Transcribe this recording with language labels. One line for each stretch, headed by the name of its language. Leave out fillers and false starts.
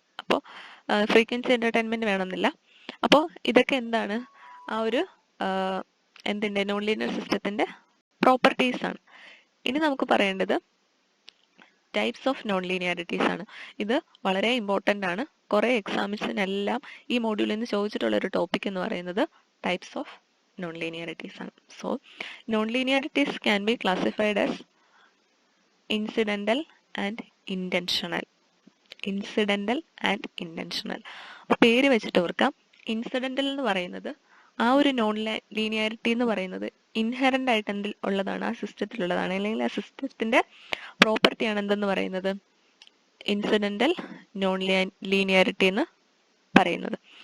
Malayalam: അപ്പോൾ frequency entertainment വേണമെന്നില്ല. അപ്പോൾ ഇതൊക്കെ എന്താണ്, ആ ഒരു എന്തിന്റെ, നോൺ ലീനിയർ സിസ്റ്റത്തിന്റെ പ്രോപ്പർട്ടീസ് ആണ്. ഇനി നമുക്ക് പറയേണ്ടത് ടൈപ്സ് ഓഫ് നോൺ ലീനിയാരിറ്റീസ് ആണ്. ഇത് വളരെ ഇമ്പോർട്ടൻ്റ് ആണ്. കുറെ എക്സാംസിനെല്ലാം ഈ മോഡ്യൂളിൽ നിന്ന് ചോദിച്ചിട്ടുള്ള ഒരു ടോപ്പിക് എന്ന് പറയുന്നത്
English: types of non-linearities ആണ്. So non-linearities can be classified as incidental and intentional.
Malayalam: Incidental and intentional. പേര് വെച്ചിട്ട് ഓർക്കാം. ഇൻസിഡൻ്റൽ എന്ന് പറയുന്നത് ആ ഒരു നോൺ ലീനിയാരിറ്റി എന്ന് പറയുന്നത് ഇൻഹെറൻ്റ് ആയിട്ട് എന്തിൽ ഉള്ളതാണ്, ആ സിസ്റ്റത്തിലുള്ളതാണ്, അല്ലെങ്കിൽ ആ സിസ്റ്റത്തിൻ്റെ പ്രോപ്പർട്ടിയാണ് എന്തെന്ന് പറയുന്നത്, ഇൻസിഡൻ്റൽ നോൺ ലീനിയാരിറ്റി എന്ന് പറയുന്നത്.